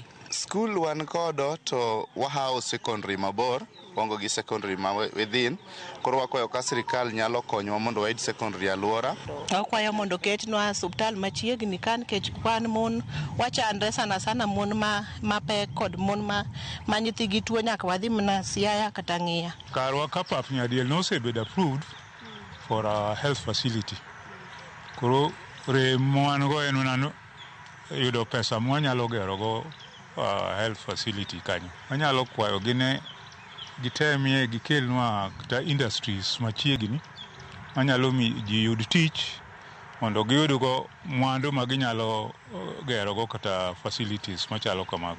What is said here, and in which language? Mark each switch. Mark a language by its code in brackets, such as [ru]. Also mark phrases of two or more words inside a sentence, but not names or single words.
[luo] Skul wan kodo to wahawo secondary mabor, wango gi secondary ma within, koro wakwayo ka sirikal nyalo konyowa mondo wayud secondary alwora. Wakwayo mondo ketnwa osuptal machiegni kan, kech kwan mon wachandre sana mon mapek kod mon ma nyithigi tuo nyaka wadhi mana Siaya kata Ng'iya. Karwa ka pap nyadiel nosebedo [en] approved for a health facility. [luo] Koro rem wan go en nano yudo pesa mwanyalo gerogo [en] health facility [luo] kanyo. Wanyalo kwayo gine gitemie gikelnwa kata industries machiegni manyalo mi ji yud tich mondo giyudgo mwandu ma ginyalo gerogo kata facilities machalo kamago.